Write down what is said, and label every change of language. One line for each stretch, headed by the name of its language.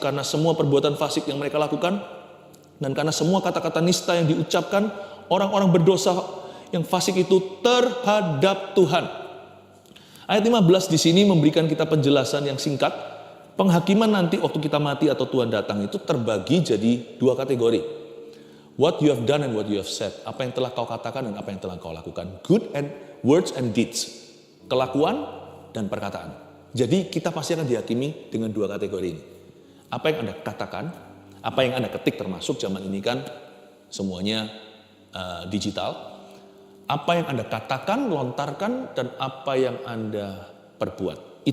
Indonesian: Karena semua perbuatan fasik yang mereka lakukan, dan karena semua kata-kata nista yang diucapkan orang-orang berdosa yang fasik itu terhadap Tuhan. Ayat 15 di sini memberikan kita penjelasan yang singkat. Penghakiman nanti waktu kita mati atau Tuhan datang itu terbagi jadi dua kategori.
English: What you have done and what you have said.
Indonesian: Apa yang telah kau katakan dan apa yang telah kau lakukan.
English: Good and words and deeds.
Indonesian: Kelakuan dan perkataan. Jadi kita pasti akan dihakimi dengan dua kategori ini. Apa yang Anda katakan, apa yang Anda ketik, termasuk zaman ini kan semuanya digital. Apa yang Anda katakan, lontarkan, dan apa yang Anda perbuat.